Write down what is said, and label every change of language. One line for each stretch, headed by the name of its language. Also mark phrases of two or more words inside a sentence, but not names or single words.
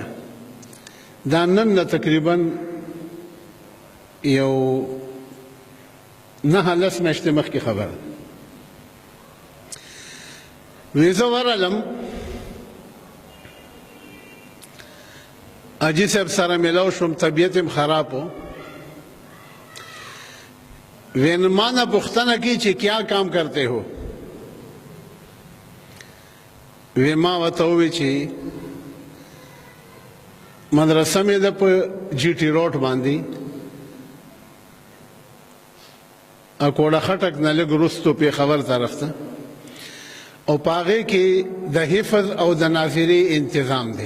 Pashto: دا نن نه تقریبا یو 9-10 میاشتې مخکې خبره. وی زه ورغلم، حاجي صاحب سره میلاو شوم، طبیعت هم خراب و. وی ما نه پوښتنه کی چې
Urdu: کیا کام کرتے ہو؟
Pashto: وی ما ورته وویل چې مدرسه مې ده په جی ټي روډ باندې اکوړه خټک نه لږ وروستو پېښور طرف ته، او په هغې کې د حفظ او د ناظرې انتظام دی.